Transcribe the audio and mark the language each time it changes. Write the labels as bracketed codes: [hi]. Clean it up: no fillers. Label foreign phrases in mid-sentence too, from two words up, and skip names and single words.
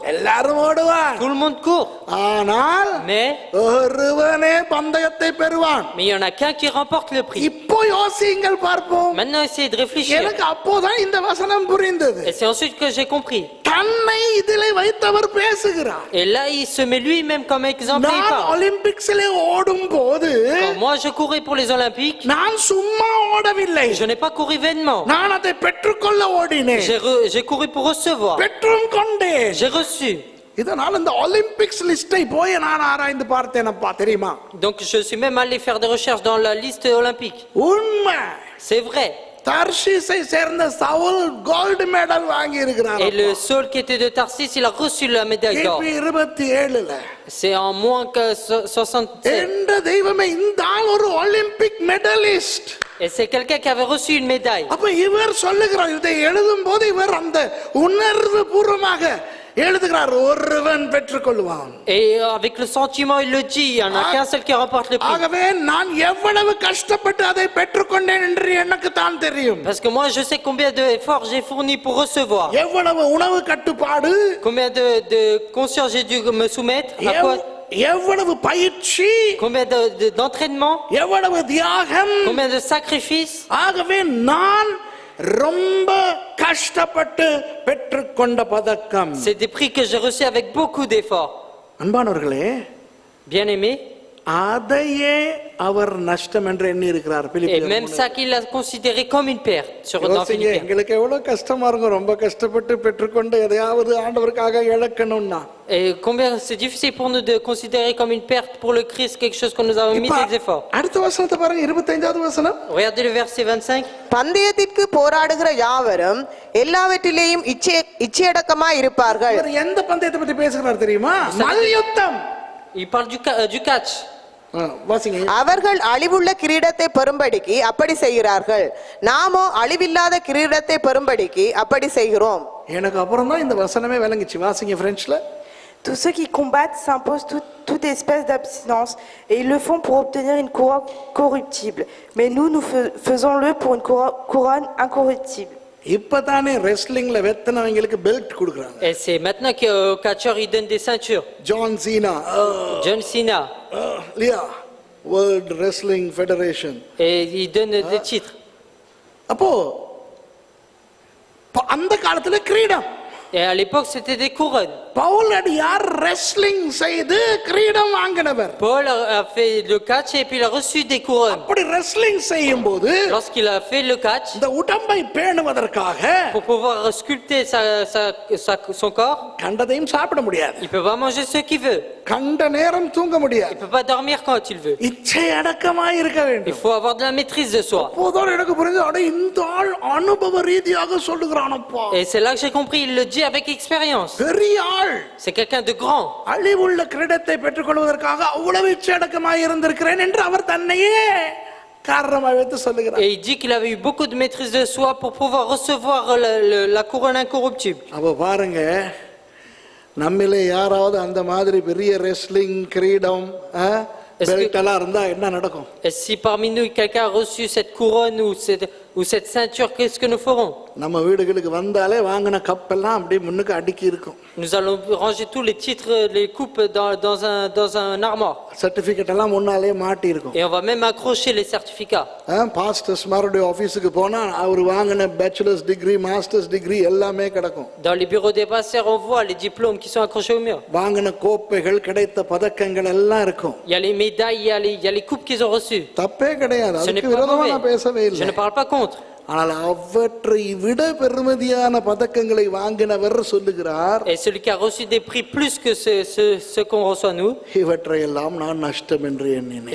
[ta] எல்லாரும் ஓடுவார். [fr] Tout le monde court. [ta] ஆனால் [fr] Mais [ta] ஒருவனே பந்தயத்தை பெறுவான். [fr] il y en a qu'un qui remporte le prix. [ta] இப்போ யோசிங்கள் பார்ப்போம். [fr] Maintenant, essayez de réfléchir. [ta] எனக்கு அப்போதான் இந்த வசனம் புரிந்தது. [fr] Et c'est ensuite que j'ai compris. [ta] தன்னை இதிலே வைத்தவர் பேசுகிறார். [fr] Et là, il se met lui-même comme exemple. Et il [ta] நான் [fr] parle. [ta] ஒலிம்பிக்ஸ்ல ஓடும் போது [fr] Quand moi, je courais pour les Olympiques, [ta] நான் சும்மா ஓடவில்லை. [fr] je n'ai pas couru vainement. [ta] நான் அதை பெற்றுக்கொள்ள ஓடினேன். [fr] J'ai couru pour recevoir. [ta] பெற்றும் கொண்டேன். [fr] J'ai reçu. [ta] இதனால் இந்த ஒலிம்பிக்ஸ் லிஸ்டை போய் நான் ஆராய்ந்து பார்த்தேனப்பா, தெரியுமா? [fr] Donc, je suis même allé faire des recherches dans la liste olympique. [ta] உண்மை. [fr] C'est vrai. [ta] தர்ஷீஸை சேர்ந்த சவுல் [en] gold medal [ta] வாங்கி இருக்கிறார். [fr] Et le Saul qui était de Tarsis, il a reçu la médaille d'or. [ta] 27ல. [fr] C'est en moins que 67. [ta] என்ற தெய்வமே, இந்த ஆள் ஒரு [en] Olympic medalist. [fr] Et c'est quelqu'un qui avait reçu une médaille. [ta] அப்ப இவர் சொல்லுகிறார், இதை எழுதும் போது இவர் அந்த உணர்வு பூர்வமாக எழுதுகிறார், ஒருவன் பெற்றுக்கொள்வான். [fr] Et avec le sentiment, il le dit, il n'y en a qu'un seul qui remporte le prix. [ta] ஆகவே நான் எவ்வளவு கஷ்டப்பட்டு அதை பெற்றுக்கொண்டேன் என்று எனக்கு தான் தெரியும். [fr] Parce que moi, je sais combien d'efforts j'ai fourni pour recevoir. [ta] எவ்வளவு உணவு கட்டுப்பாடு, [fr] Combien de conscience j'ai dû me soumettre. À quoi [ta] எவ்வளவு பயிற்சி, [fr] combien d'entraînement, [ta] எவ்வளவு தியாகம். [fr] combien de sacrifices. [ta] ஆகவே நான் ரொம்ப கஷ்டப்பட்டு பெற்றுக்கொண்ட பதக்கம். [fr] C'est des prix que j'ai reçus avec beaucoup d'efforts. [ta] அன்பானவர்களே, [fr] Bien-aimés, [ta] அதையே அவர் நஷ்டம் என்று எண்ணி இருக்கிறார். [fr] et même ça qu'il a considéré comme une perte sur dans Philippiens. [ta] எங்களுக்கு எவ்வளவு கஷ்டமா இருக்கும், ரொம்ப கஷ்டப்பட்டு பெற்றுக்கொண்டு எதையாவது ஆண்டவருக்காக இழக்கணும்னா. [fr] Et combien c'est difficile pour nous de considérer comme une perte pour le Christ quelque chose que nous avons mis des efforts. [ta] அடுத்த வசனத்தை பாருங்க, 25வது வசனம். [fr] Regardez le verset 25. [ta] பந்தயத்திற்கு போராடுகிற யாவரும் எல்லாவற்றிலேயும் இச்சையடக்கமாய் இருப்பார்கள். இவர் எந்த பந்தயத்தை பத்தி பேசுகிறார் தெரியுமா? மல்யுத்தம். [fr] Il parle du catch. [ta] வாசிங்க. அவர்கள் அழிவுள்ள கிரீடத்தை பெறும்படிக்கு அப்படி செய்கிறார்கள், நாமோ அழிவில்லாத கிரீடத்தை பெறும்படிக்கு அப்படி செய்கிறோம். எனக்கு அப்புறம் தான் இந்த வசனமே விளங்குச்சு. வாசிங்க பிரெஞ்ச்ல. [fr] Tous ceux qui combattent s'imposent toute espèce d'abstinence et ils le font pour obtenir une couronne corruptible. Mais nous faisons-le pour une couronne incorruptible. [ta] இப்பதானே ரெஸ்லிங்ல வெத்தனவங்களுக்கு பெல்ட் கொடுக்கறாங்க. [fr] Et c'est maintenant qu'au catcheur il donne des ceintures. [ta] ஜான் சீனா, [fr] John Cena. [ta] லியா, வேர்ல்ட் ரெஸ்லிங் ஃபெடரேஷன். [fr] Et il donne des titres. [ta] அப்போ அந்த காலத்துல கிரீடம். [fr] Et à l'époque c'était des couronnes. [ta] பவுல் அடியார் ரெஸ்லிங் செய்து கிரீடம் வாங்கினவர். [fr] Paul a fait le catch et puis il a reçu des couronnes. [ta] அப்படி ரெஸ்லிங் செய்யும்போது [fr] Lorsqu'il a fait le catch, [ta] இந்த உடம்பை பேணுவதற்காக [fr] pour pouvoir sculpter son corps, [ta] கண்டதையும் சாப்பிட முடியாது. [fr] il peut pas manger ce qu'il veut. [ta] கண்ட நேரம் தூங்க [fr] Il [ta] முடியாது. [fr] peut pas dormir quand il veut. [ta] இச்சை அடக்கமாய் இருக்க [fr] Il [ta] வேண்டும். [fr] faut avoir de la maîtrise de soi. [ta] அப்போதான் எனக்கு புரிஞ்சு, அட இந்த ஆள் அனுபவ ரீதியாக சொல்லுகிறானப்பா. [fr] Et c'est là que j'ai compris, il le dit avec expérience. [ta] பெரிய ஆள். [fr] C'est quelqu'un de grand. [ta] அழிவுள்ள கிரீடத்தை பெற்றுக்கொள்வதற்காக அவ்வளவு இச்சை அடக்கமாய் இருந்திருக்கிறேன் என்று அவர் தன்னையே காரணமாக வைத்து சொல்லுகிறார். [fr] Et il dit qu'il avait eu beaucoup de maîtrise de soi pour pouvoir recevoir la couronne incorruptible. [ta] அப்ப பாருங்க, நம்மிலே யாராவது அந்த மாதிரி பெரிய ரெஸ்லிங் கிரீடம் பெல்ட் எல்லாம் இருந்தா என்ன நடக்கும்? [fr] Et si parmi nous quelqu'un a reçu cette couronne ou cette ceinture, qu'est-ce que nous ferons? [ta] நம்ம வீடுகளுக்கு வந்தாலே வாங்கின கப் எல்லாம் அப்படியே முன்னுக்கு அடுக்கி இருக்கும். [fr] Nous allons ranger tous les titres, les coupes dans un armoire. [ta] சர்டிபிகேட் எல்லாம் முன்னாலே மாட்டி இருக்கும். [fr] Et on va même accrocher les certificats. [ta] பாஸ்டர்ஸ் மாருடைய ஆபீஸ்க்கு போனா அவர் வாங்கின [en] bachelors degree, masters degree [ta] எல்லாமே கிடக்கும். [fr] Dans les bureaux des pasteurs, on voit les diplômes qui sont accrochés au mur. [ta] வாங்கின கோப்பைகள், கிடைத்த பதக்கங்கள் எல்லாம் இருக்கும். [fr] Il y a les médailles, il y a les coupes qu'ils ont reçues. [ta] தப்பே கிடையாது, [fr] Ce n'est [ta] அதுக்கு [fr] pas [ta] விரோதமா நான் பேசவே [fr] mauvais. Je [ta] இல்லை. [fr] ne parle pas contre. [ta] ஆனால் அவற்றை விட பெருமதியான பதக்கங்களை வாங்கினவர் சொல்லுகிறார், [fr] Et celui qui a reçu des prix plus que ce qu'on reçoit nous, [ta] இவற்றை எல்லாம் நான் நஷ்டம் என்று எண்ணினேன்.